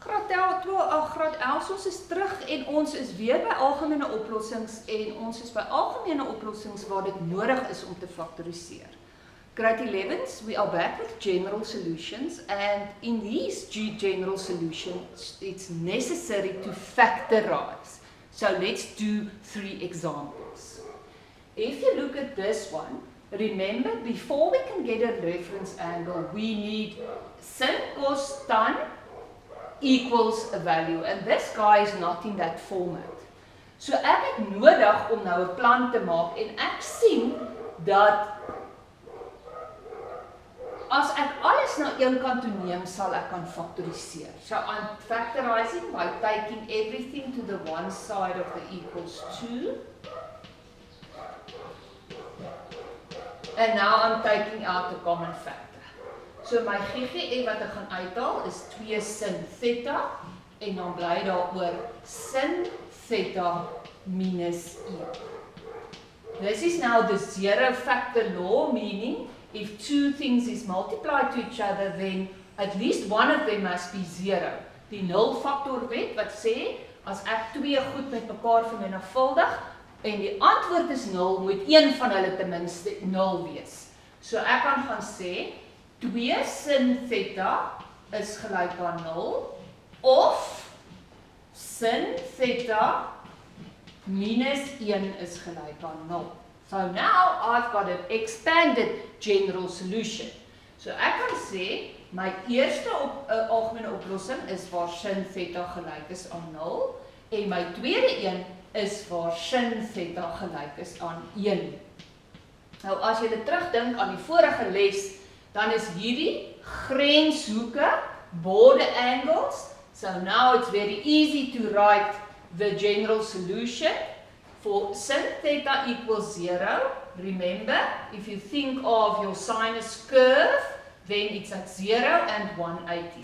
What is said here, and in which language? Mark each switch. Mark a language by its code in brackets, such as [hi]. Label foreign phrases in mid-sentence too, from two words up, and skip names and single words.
[af] graad 11, ons is terug en ons is weer by algemene oplossings en ons is by algemene oplossings waar dit nodig is om te faktoriseer. [en] Grade 11s, we are back with general solutions, and in these general solutions, it's necessary to factorize. So let's do 3 examples. If you look at this one, remember, before we can get a reference angle, we need sin cos tan equals a value, and this guy is not in that format. [af] So ek het nodig om nou 'n plan te maak en ek sien dat as ek alles na een kant toe neem, sal ek kan faktoriseer. [en] So I'm factorizing by taking everything to the one side of the equals 2. And now I'm taking out the common factor. [af] So my GGE wat ek gaan uithaal is 2 sin theta en dan bly daar oor sin theta minus 1. [en] This is now the zero factor law, meaning if 2 things is multiplied to each other, then at least one of them must be 0. [af] Die nulfaktor wet wat sê, as ek 2 goed met mekaar vermenigvuldig en die antwoord is 0, moet een van hulle ten minste 0 wees. So ek kan gaan sê 2 sin theta is gelyk aan 0 of sin theta minus 1 is gelyk aan 0. [en] So now I've got an expanded general solution. [af] So ek kan sê my eerste algemene oplossing is waar sin theta gelyk is aan 0 en my tweede een is waar sin theta gelyk is aan 1. Nou as jy terugdink aan die vorige les, dan is hierdie grenshoeke, [en] border angles. So now it's very easy to write the general solution for sin theta equals 0. Remember, if you think of your sinus curve, then it's at 0 and 180.